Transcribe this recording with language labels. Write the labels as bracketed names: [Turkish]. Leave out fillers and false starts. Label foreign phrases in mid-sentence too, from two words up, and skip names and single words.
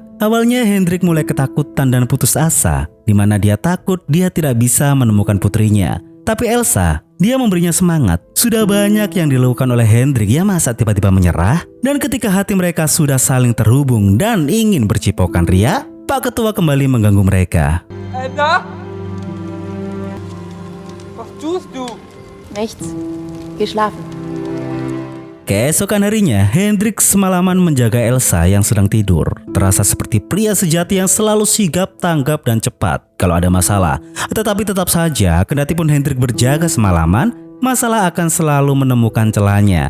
[Indonesian] Awalnya Hendrik mulai ketakutan dan putus asa, di mana dia takut dia tidak bisa menemukan putrinya. Tapi Elsa, dia memberinya semangat. Sudah banyak yang dilakukan oleh Hendrik, ya masa tiba-tiba menyerah? Dan ketika hati mereka sudah saling terhubung dan ingin bercipokan ria, Pak Ketua kembali mengganggu mereka. [German] Edda? Was tust du? Nichts. Geh schlafen. [Indonesian] Keesokan harinya, Hendrik semalaman menjaga Elsa yang sedang tidur. Terasa seperti pria sejati yang selalu sigap, tanggap, dan cepat kalau ada masalah. Tetapi tetap saja, kendati pun Hendrik berjaga semalaman, masalah akan selalu menemukan celahnya.